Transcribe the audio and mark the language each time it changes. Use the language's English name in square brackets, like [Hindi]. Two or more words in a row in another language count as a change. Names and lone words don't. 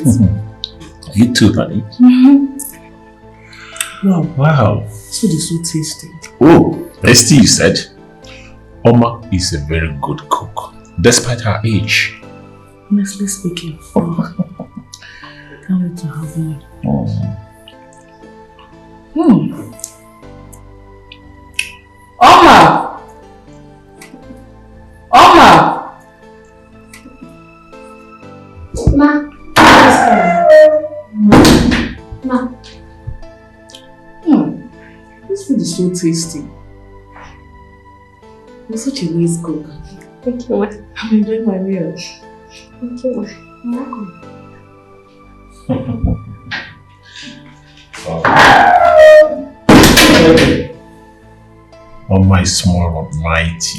[English] You too, honey. Wow. Wow. So it's so tasty. Oh, tasty, you said. Oma is a very good cook, despite her age. Honestly speaking, can't wait to have one. Oma! Oma! Ma. Ma. This food is so tasty. You're such a nice cook. Thank you, ma. I'm enjoying my meal. Thank you, ma. You're welcome. Oh, my small but mighty.